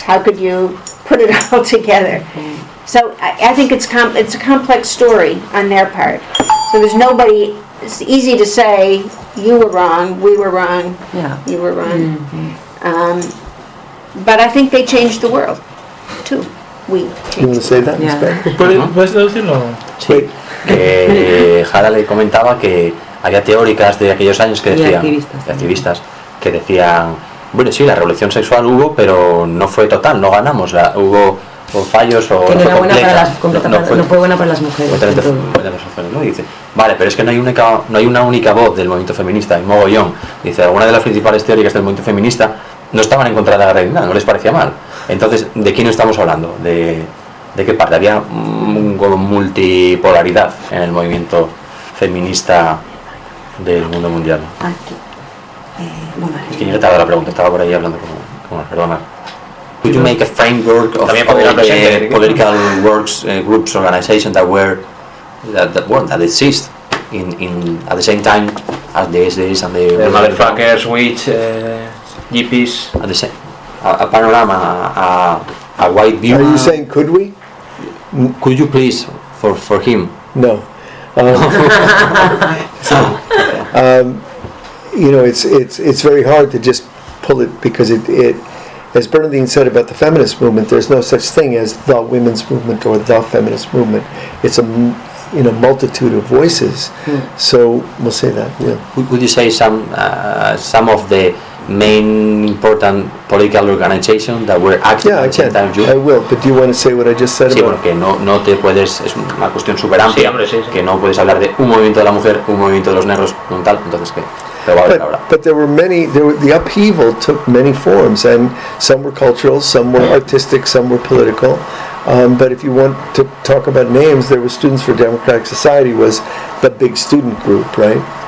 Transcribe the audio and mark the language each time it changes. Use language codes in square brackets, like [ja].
[en] How could you put it all together? So I think it's a complex story on their part. So there's nobody. It's easy to say you were wrong, we were wrong, yeah, you were wrong. Mm-hmm. But I think they changed the world too. We changed. You want to say that? [es] ¿Puedes decirlo? Sí. Jara le comentaba que había teóricas de aquellos años que decían, y activistas que decían, bueno, sí, la revolución sexual hubo, pero no fue total, no ganamos, hubo fallos o que no era buena para las, no fue buena para las mujeres. ¿No? Y dice, vale, pero es que no hay una única voz del movimiento feminista, hay mogollón. Dice, algunas de las principales teóricas del movimiento feminista no estaban en contra de la realidad, no les parecía mal. Entonces, ¿de quién estamos hablando? ¿De qué parte? Había multipolaridad en el movimiento feminista del mundo mundial. Aquí. Es que yo estaba la pregunta, estaba por ahí hablando con la perdona. [en] Could you make a framework of political works, groups, organizations that exist in at the same time as this and the motherfuckers, witch, hippies, at the same, a panorama, a white view. Are you saying could we? Could you please for him? No. you know, it's very hard to just pull it because it. As Bernadine said about the feminist movement, there's no such thing as the women's movement or the feminist movement. It's a multitude of voices. Mm. So we'll say that. Yeah. Would you say some of the main important political organizations that were active? Yeah, at the same time, I will. But do you want to say what I just said? [es] Sí, porque no te puedes. Es una cuestión súper amplia. Sí, hombre, sí. Que no puedes hablar de un movimiento de la mujer, un movimiento de los negros, un tal. Entonces qué. [en] But there were many. The upheaval took many forms, and some were cultural, some were artistic, some were political. But if you want to talk about names, there were Students for Democratic Society was the big student group, right?